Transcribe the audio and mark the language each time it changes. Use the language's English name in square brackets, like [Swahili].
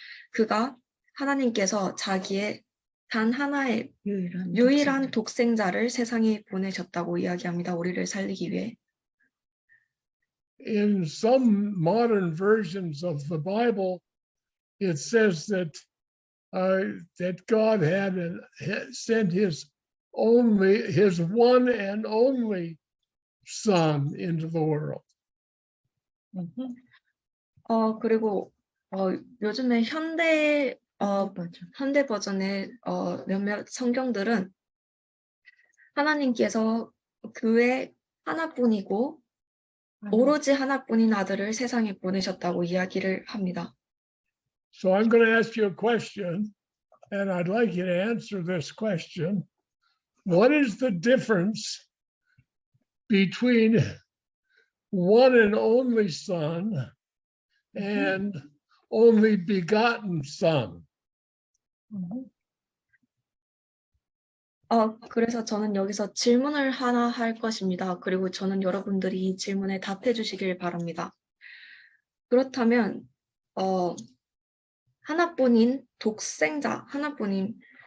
[Korean] 그가 하나님께서 자기의 단 하나의 유일한 독생자를 세상에 보내셨다고 이야기합니다. 우리를 살리기 위해. [English] In some modern versions of the Bible, it says that God had sent his one and only son into the world. [Korean] 그리고 요즘에 현대 버전의 몇몇 성경들은 하나님께서 그의 하나뿐이고 오로지 하나뿐인 아들을 세상에 보내셨다고 이야기를 합니다. [English] So I'm going to ask you a question, and I'd like you to answer this question. What is the difference between one and only son and only begotten son? [Korean] 그래서 저는 여기서 질문을 하나 할 것입니다. 그리고 저는 여러분들이 이 질문에 답해 주시길 바랍니다. 그렇다면 하나뿐인 독생자, 하나뿐인